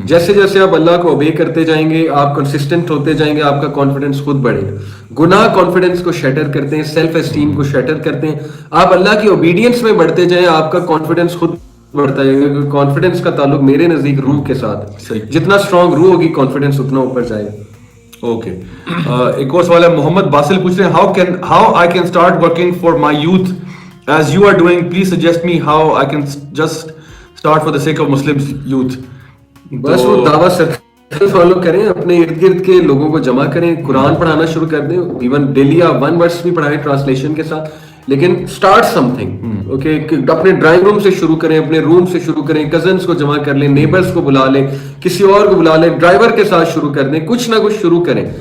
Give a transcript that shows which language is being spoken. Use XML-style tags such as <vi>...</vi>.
<ur>جیسے جیسے آپ اللہ کو اوبے کرتے جائیں گے, آپ کنسسٹنٹ ہوتے جائیں گے, آپ کا کانفیڈنس خود بڑھے گا. گناہ کانفیڈنس کو شیٹر کرتے ہیں, سیلف اسٹیم کو شیٹر کرتے ہیں. آپ اللہ کی اوبیڈینس میں بڑھتے جائیں, آپ کا کانفیڈنس خود بڑھتا ہے. کانفیڈنس کا تعلق میرے نزدیک روح کے ساتھ ہے. جتنا اسٹرانگ روح ہوگی کانفیڈنس اتنا اوپر جائے گا. اوکے. ایک اور سوال ہے, محمد باسل پوچھ رہے ہیں</ur> <en>how I can start working for my youth as you are doing, please suggest me how I can just start for the sake of Muslim youth.</en> <ur>بس وہ دعویٰ سرکل فالو کریں, اپنے ارد گرد کے لوگوں کو جمع کریں, قرآن پڑھانا شروع کر دیں. ایون ڈیلی آپ 1 ورس بھی پڑھائیں ٹرانسلیشن کے ساتھ, لیکن</ur> <en>Start something.</en> <ur>اوکے, اپنے ڈرائنگ روم سے شروع کریں, اپنے روم سے شروع کریں, کزنس کو جمع کر لیں, نیبرس کو بلا لیں, کسی اور کو بلا لیں, ڈرائیور کے ساتھ شروع کر دیں, کچھ نہ کچھ شروع کریں.</ur>